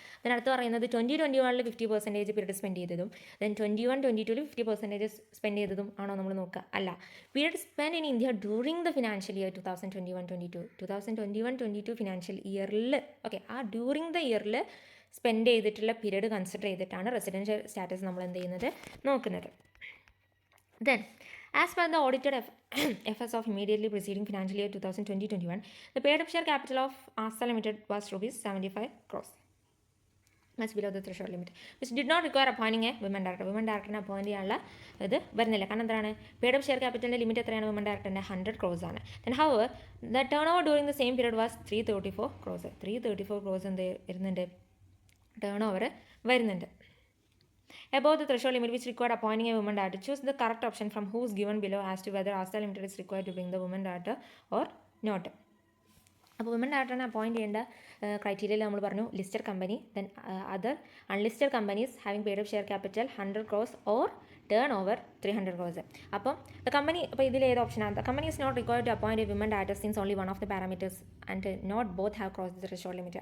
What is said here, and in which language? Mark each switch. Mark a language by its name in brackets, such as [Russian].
[Malayalam] Then അടുത്ത് പറയുന്നത് 2021 50% period spend ചെയ്തതും ദെൻ 21-22 50% സ്പെൻഡ് ചെയ്തതും ആണോ നമ്മൾ നോക്കുക, അല്ല. [English] period spend in India during the financial year 2021-22 [Malayalam] financial ഇയറിൽ, ഓക്കെ, ആ ഡ്യൂറിംഗ് ദ ഇയറിൽ സ്പെൻഡ് ചെയ്തിട്ടുള്ള പീരീഡ് കൺസിഡർ ചെയ്തിട്ടാണ് റെസിഡൻഷ്യൽ സ്റ്റാറ്റസ് നമ്മൾ എന്ത് ചെയ്യുന്നത്, നോക്കുന്നത്. Then [English] As per the audited FS of immediately preceding financial year 2020-21, the paid-up share capital of Asta Limited was rupees 75 crores, much below the threshold limit, which did not require appointing a women director. [Malayalam] Women director appoint ചെയ്യാനുള്ള ഇത് വരുന്നില്ല. കാരണം എന്താണ്, paid-up share capitalൻ്റെ limit എത്രയാണ് women directorൻ്റെ 100 crores ആണ്. [English] Then however, the turnover during the same period was 334 crores. [Malayalam] 334 crores എന്ത് വരുന്നുണ്ട്, turn over വരുന്നുണ്ട്. [English] Above the threshold limit which required appointing a woman director, choose the correct option from who's given below as to whether Asta Limited is required to bring the woman director or not. [Malayalam] അപ്പോൾ women directorനെ appoint ചെയ്യേണ്ട ക്രൈറ്റീരിയയിൽ നമ്മൾ പറഞ്ഞു [English] Listed company, then other unlisted companies having paid up share capital 100 crores or turnover 300 crores. അപ്പം the company, [Malayalam] അപ്പോൾ ഇതിൽ ഏത് ഓപ്ഷനാണ്? [English] The company is not required to appoint a women director since only one of the parameters and not both have cross the threshold limit.